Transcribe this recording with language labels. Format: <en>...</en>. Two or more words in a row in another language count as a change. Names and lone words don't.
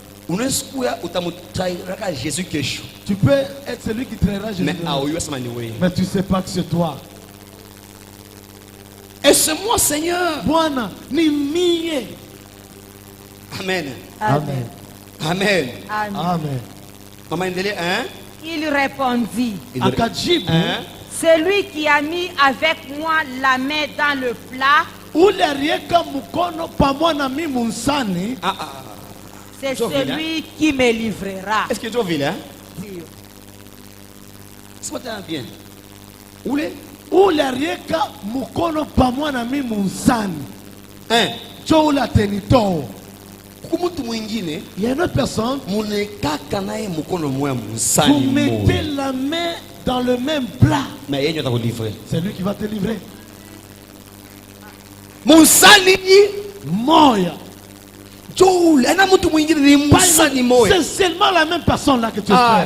<fr>Tu peux être celui qui trahira Jésus. Mais tu ne sais pas que c'est toi. Et c'est moi, Seigneur.</fr> <sw>Bwana ni mie. Amen. Amen. Amen. Amen.</sw> <fr>Maman Ndele, hein? Il répondit,</fr> <sw>Akajibu,</sw> <fr>hein? celui qui a mis avec moi la main dans le plat,</fr> <sw>ule aliyeka mkono pamoja na mimi msani,</sw> <fr>c'est celui qui me livrera. Est-ce que tu veux hein? C'est pas bien.</fr> <sw>ule aliyeka mkono pamoja na mimi msani, cho ule atenitoa.</sw> <fr>Il y a une autre personne, vous mettez la main dans le même plat. C'est lui qui va te livrer. Moya. C'est seulement la même personne là que tu fais.</fr>